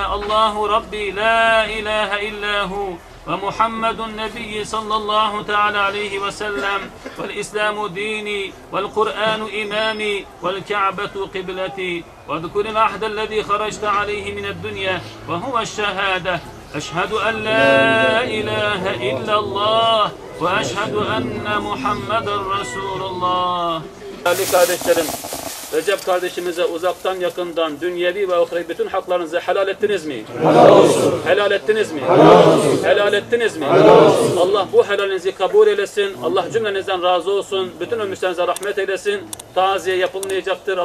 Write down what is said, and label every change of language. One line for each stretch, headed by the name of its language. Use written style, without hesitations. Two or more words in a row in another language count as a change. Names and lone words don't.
Arabic: الله ربي لا إله إلا هو ومحمد النبي صلى الله تعالى عليه وسلم والإسلام ديني والقرآن إمامي والكعبة قبلتي واذكر العهد الذي خرجت عليه من الدنيا وهو الشهادة أشهد أن لا إله إلا الله وأشهد أن محمد رسول الله.
Turkish: Değerli kardeşlerim, Recep kardeşimize uzaktan yakından dünyevi ve ahireti bütün haklarınızı helal ettiniz mi? Helal olsun. Helal ettiniz mi? Helal olsun. Helal ettiniz mi? Helal olsun. Allah bu helalinizi kabul eylesin. Allah cümlenizden razı olsun. Bütün ölmüşlerinize rahmet eylesin. Taziye yapılmayacaktır.